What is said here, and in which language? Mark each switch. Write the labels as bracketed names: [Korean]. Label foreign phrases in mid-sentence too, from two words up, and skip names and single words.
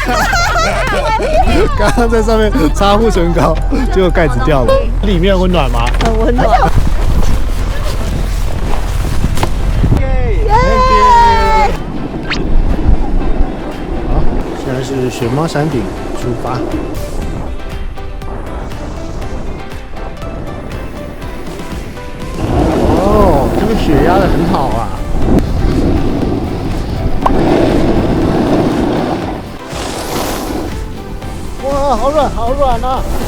[Chinese] 剛剛在上面擦護唇膏，結果蓋子掉了。裡面溫暖嗎？很溫暖。好，現在是雪貓山頂出發。哦，這個雪壓得很好啊。哇，好軟，好軟啊！